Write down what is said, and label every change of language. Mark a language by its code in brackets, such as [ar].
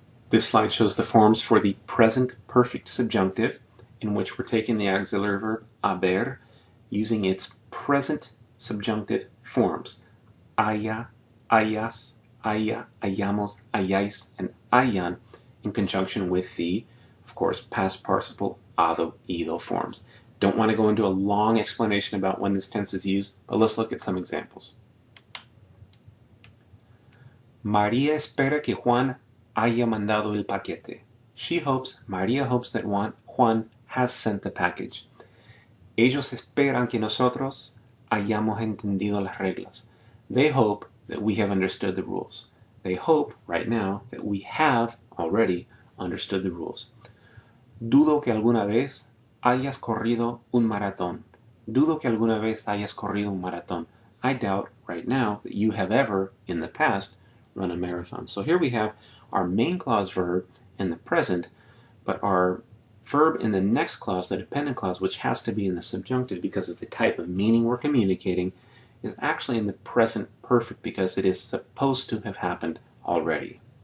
[en] This slide shows the forms for the present perfect subjunctive, in which we're taking the auxiliary verb haber, using its present subjunctive forms, haya, hayas, haya, hayamos, hayáis, and hayan, in conjunction with the, of course, past participle hado, ido forms. Don't want to go into a long explanation about when this tense is used, but let's look at some examples. [es] María espera que Juan haya mandado el paquete. [en] María hopes that Juan has sent the package. [es] Ellos esperan que nosotros hayamos entendido las reglas. [en] They hope that we have understood the rules. They hope, right now, that we have already understood the rules. [es] Dudo que alguna vez hayas corrido un maratón. Dudo que alguna vez hayas corrido un maratón. [en] I doubt, right now, that you have ever, in the past, run a marathon. So here we have our main clause verb in the present, but our verb in the next clause, the dependent clause, which has to be in the subjunctive because of the type of meaning we're communicating, is actually in the present perfect because it is supposed to have happened already.